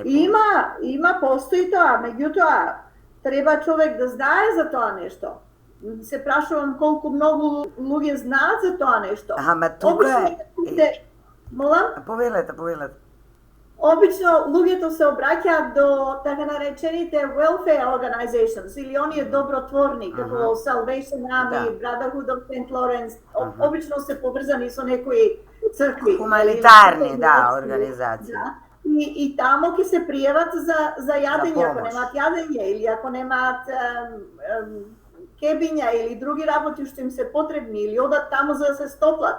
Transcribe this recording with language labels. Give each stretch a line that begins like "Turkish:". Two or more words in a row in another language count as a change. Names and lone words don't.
Macedonian: Има, постои тоа, меѓутоа, треба човек да знае за тоа нешто. Се прашувам колку многу луѓе знаат за тоа нешто. Ама тука е... Молам? Повелете. Обично луѓето се обраќаат до така наречените
English: welfare organizations
Macedonian: или оние добротворни, како Salvation Army, Brotherhood of St. Lawrence, обично се поврзани со некои цркви. Хуманитарни, да, организации. Да. И тамо ќе се пријават за јадење, ако немаат јадење или ако немаат кебиња или други работи што им се потребни или одат таму за да се стоплат.